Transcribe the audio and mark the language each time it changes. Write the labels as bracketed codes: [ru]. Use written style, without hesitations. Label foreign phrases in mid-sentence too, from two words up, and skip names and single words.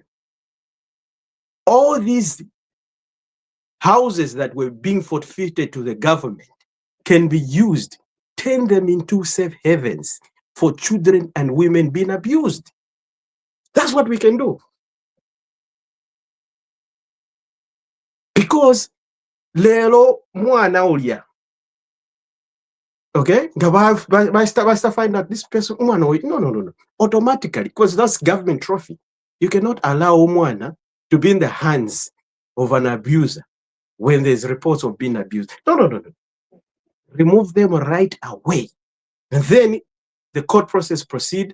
[en] All these houses that were being forfeited to the government can be used, turn them into safe havens for children and women being abused. That's what we can do. Because [bem] lero mwana ulya, [en] okay, basta find out this person no, automatically, because that's government trophy. You cannot allow mwana to be in the hands of an abuser when there's reports of being abused. No. Remove them right away, and then the court process proceed.